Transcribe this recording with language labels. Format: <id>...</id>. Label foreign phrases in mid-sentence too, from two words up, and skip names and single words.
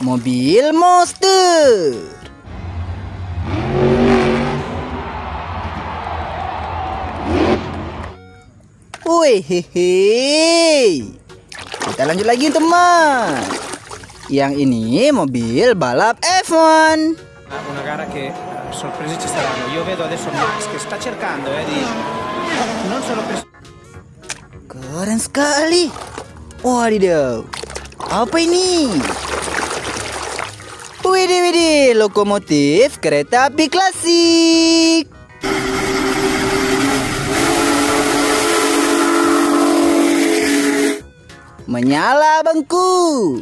<id>Mobil monster. Wehehe. Kita lanjut lagi teman. Yang ini mobil balap F1.</id> <it>Una gara che sorprese ci saranno. Io vedo adesso Max che sta cercando di non solo per...</it> <id>Keren sekali. Wadidaw. Apa ini? Widih, lokomotif kereta api klasik. Menyala bangku.</id>